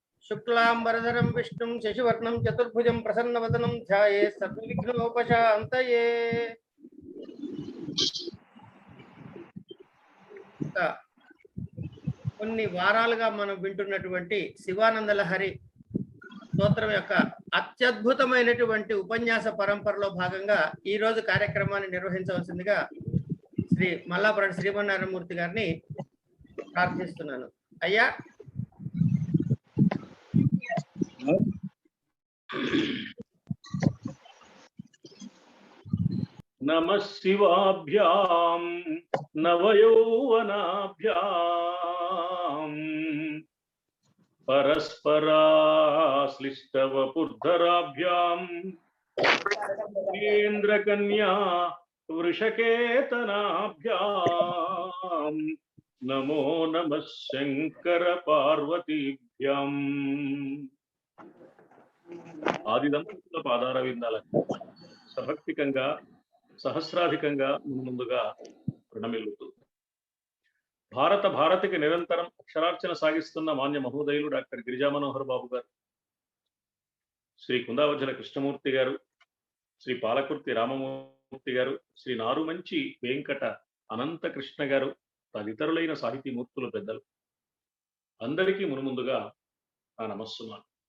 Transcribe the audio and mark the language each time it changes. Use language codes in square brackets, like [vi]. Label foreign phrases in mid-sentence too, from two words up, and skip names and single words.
[sa] शुक्लांबरधरं विष्णुं शशिवर्णं चतुर्भुजं प्रसन्नवदनं ध्यायेत् सर्वविघ्नोपशान्तये। [te] కొన్ని వారాలుగా మనం వింటున్నటువంటి శివానంద లహరి స్తోత్రం యొక్క అత్యద్భుతమైనటువంటి ఉపన్యాస పరంపరలో భాగంగా ఈ రోజు కార్యక్రమాన్ని నిర్వహించవలసిందిగా శ్రీ మల్లాపురం శ్రీమన్నారాయణమూర్తి గారిని ప్రార్థిస్తున్నాను. అయ్యా, [sa] नमः शिवाभ्यां नवयौवनाभ्यां परस्पराश्लिष्टवपुर्धराभ्यां केन्द्रकन्या वृषकेतनाभ्यां नमो नमः शंकर पार्वतीभ्यां। [te] ఆదిదంపతుల పాదారవిందాలకు సభక్తికంగా సహస్రాధికంగా ముందుగా ప్రణమిల్లుతూ భారతికి నిరంతరం అక్షరార్చన సాగిస్తున్న మాన్య మహోదయులు డాక్టర్ గిరిజా మనోహర్ బాబు గారు, శ్రీ కుందావజ్జల కృష్ణమూర్తి గారు, శ్రీ పాలకుర్తి రామమూర్తి గారు, శ్రీ నారుమంచి వెంకట అనంత కృష్ణ గారు తదితరులైన సాహితీమూర్తులు పెద్దలు అందరికీ మునుముందుగా ఆ నమస్సుమాను.